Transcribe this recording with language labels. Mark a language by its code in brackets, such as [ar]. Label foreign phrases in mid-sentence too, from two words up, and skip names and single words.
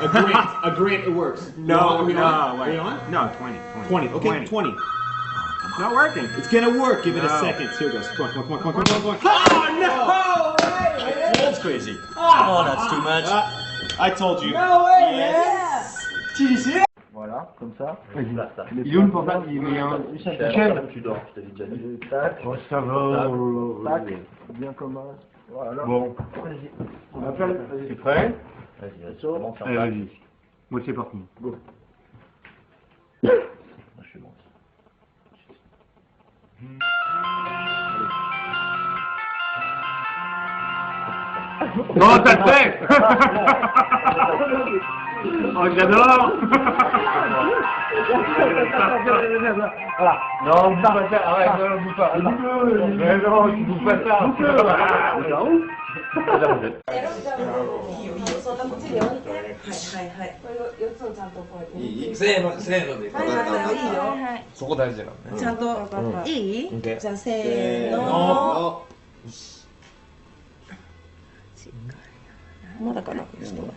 [en] A grant, it works. No, Are we no, on? wait. Are we on? No, 20. 20. Okay, 20. It's not working. It's gonna work. Give it a No. second. Here it goes. Come on, come on, come on, come on, come on. Oh no! That's crazy. Oh, that's too much. I told you. No way, Yes. [fr] Voilà, comme ça. Il est où le portable? Il est un... Michel, tu dors, je t'avais déjà dit. Tac. Oh, ça va. Tac. Bien comme ça. Voilà. Bon. Vas-y. T'es prêt? Vas-y, commence à Allez, vas-y. Moi, c'est parti. Go. Je suis bon. Oh, ça te fait! Oh, j'adore! Voilà. Non, on peut pas faire. Arrête, non, on peut pas. Mais non, tu peux pas faire. [ja] せーの、せーので。そこ大事だからね。ちゃんといい？じゃあせーの。の。まだかな。ちょっと待って。